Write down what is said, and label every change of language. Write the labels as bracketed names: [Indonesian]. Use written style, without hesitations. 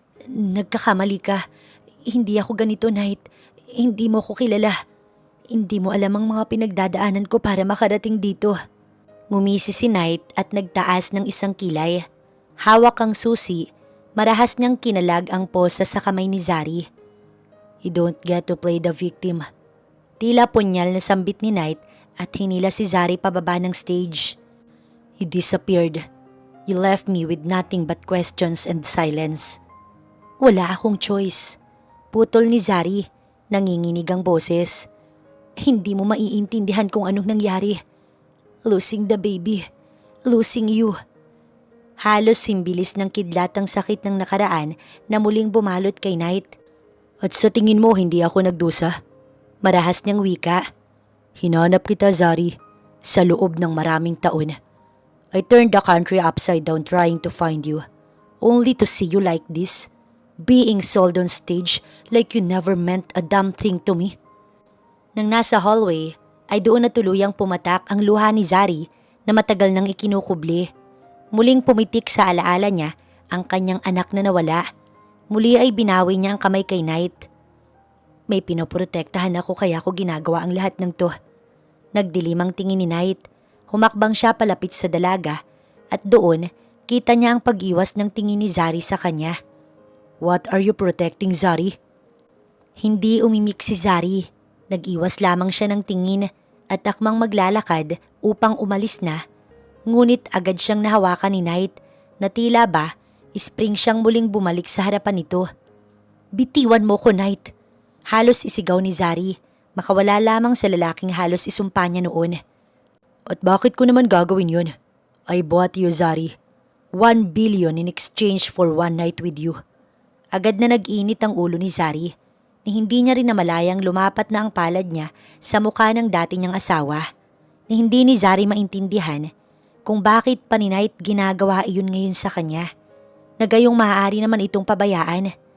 [Filipino] Nagkakamali ka. Hindi ako ganito, Knight. Hindi mo ko kilala. Hindi mo alam ang mga pinagdadaanan ko para makarating dito. Ngumisi si Knight at nagtaas ng isang kilay. Hawak ang susi, marahas niyang kinalag ang posa sa kamay ni Zari. [English] You don't get to play the victim. [Filipino] Tila punyal na sambit ni Knight at hinila si Zari pababa ng stage. [English] You disappeared. You left me with nothing but questions and silence. [Filipino] Wala akong choice. Putol ni Zari, nanginginig ang boses. Hindi mo maiintindihan kung anong nangyari. [English] Losing the baby. Losing you. [Filipino] Halos simbilis ng kidlat ang sakit ng nakaraan na muling bumalot kay Knight. At sa tingin mo hindi ako nagdusa? Marahas niyang wika. Hinanap kita, Zari, sa loob ng maraming taon. [English] I turned the country upside down trying to find you, only to see you like this, being sold on stage like you never meant a damn thing to me. [Filipino] Nang nasa hallway, ay doon na tuluyang pumatak ang luha ni Zari na matagal nang ikinukubli. Muling pumitik sa alaala niya ang kanyang anak na nawala. Muli ay binawi niya ang kamay kay Knight. May pinoprotektahan ako kaya ako ginagawa ang lahat ng to. Nagdilim ang tingin ni Knight. Humakbang siya palapit sa dalaga at doon kita niya ang pag-iwas ng tingin ni Zari sa kanya. [English] What are you protecting, Zari? [Filipino] Hindi umimik si Zari. Nag-iwas lamang siya ng tingin at akmang maglalakad upang umalis na. Ngunit agad siyang nahawakan ni Knight na tila ba spring siyang muling bumalik sa harapan nito. Bitiwan mo ko, Knight. Halos isigaw ni Zari. Makawala lamang sa lalaking halos isumpa niya noon. At bakit ko naman gagawin yun? [English] I bought you, [Filipino] Zari. [English] 1 billion in exchange for one night with you. [Filipino] Agad na nag-init ang ulo ni Zari, ni hindi niya rin namalayang lumapat na ang palad niya sa mukha ng dati niyang asawa, ni hindi ni Zari maintindihan kung bakit pa ni Knight ginagawa iyon ngayon sa kanya, na gayong maaari naman itong pabayaan.